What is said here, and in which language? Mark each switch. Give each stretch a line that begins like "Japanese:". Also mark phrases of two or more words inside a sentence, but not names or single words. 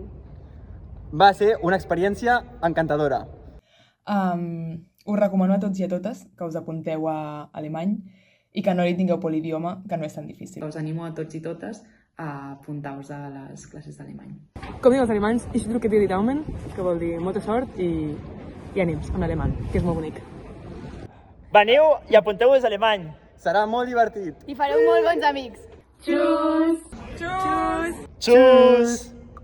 Catalan: Va ser una experiència encantadora. Us recomano a tots i a totes que us apunteu a alemany i que no li tingueu por l'idioma, que no és tan difícil. Us animo a tots i totes a apuntar-vos a les classes d'alemany. Com diuen els alemanys,
German: ich drücke dir die Daumen,
Catalan: que vol dir molta sort i ànims en alemany, que és molt bonic. Veniu i apunteu-vos a alemany! Serà molt divertit! I fareu molt bons amics.
German: Tschüss! Tschüss!